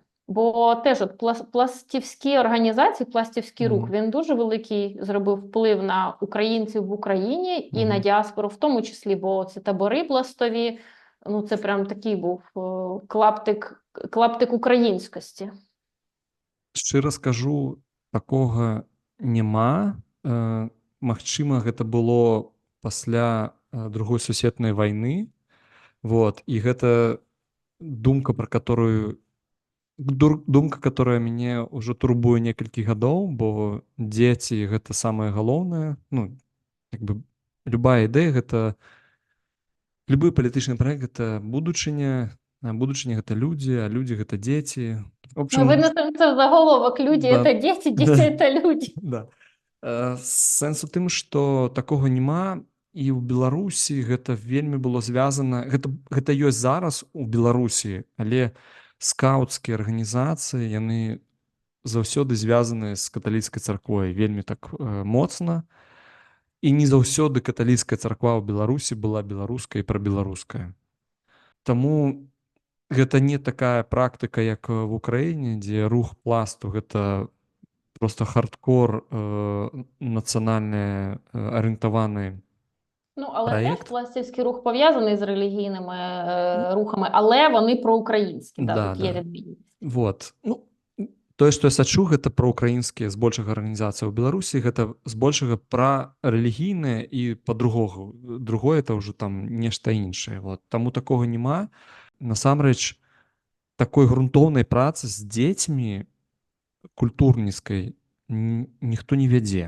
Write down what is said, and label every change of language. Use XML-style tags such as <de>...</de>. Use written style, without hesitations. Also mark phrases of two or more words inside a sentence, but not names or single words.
<uk>Бо теж от пластівські організації, пластівський рух, Мгм. він дуже великий зробив вплив на українців в Україні і на Мгм. діаспору в тому числі, бо ці табори пластові, ну, це прям такий був клаптик українськості.</uk> <be>Шчыра скажу, такога няма. Магчыма, гэта было пасля другой сусветнай вайны. Вот. І гэта думка, пра которую думка, которая мяне ўжо турбуе некалькі гадоў, бо дзеці гэта самае галоўнае. Ну, як бы любая ідэя гэта любы палітычны праект гэта будучыня, а будучыня гэта людзі, а людзі гэта дзеці.</be> <ru>В Ну, общем,</ru> <uk>видно, це заголовок.</uk> <ru>Люди – да, это дети, дети – да, это люди. да.</ru> <be>Сэнс у тым, што такога няма, і ў Беларусі гэта вельмі было звязана, гэта ёсць зараз у Беларусі, але скаўцкія арганізацыі, яны заўсёды звязаныя з каталіцкай царквой вельмі так моцна, і не заўсёды каталіцкая царква ў Беларусі была беларуская і прабеларуская. Таму гэта не такая практыка, як в Украіне, дзе рух пласту гэта просто хардкор нацыянальны арыентаваны</be> <uk>Ну, але теж</uk> <be>праект.</be> <uk>пластівський рух пов'язаний з релігійними рухами, але вони проукраїнські, да, Да, тут є да. відмінність.</uk> <be>Вот. Ну, тое, што я сачу, гэта праўкраінскія збольшага арганізацыі ў Беларусі, гэта збольшага пра рэлігійнае і па-другога. Другое это ўжо там нешта іншае. Вот. Таму такога няма. Насамрэч, такой грунтоўнай працы з дзецьмі культурніцкай ніхто не вядзе.</be>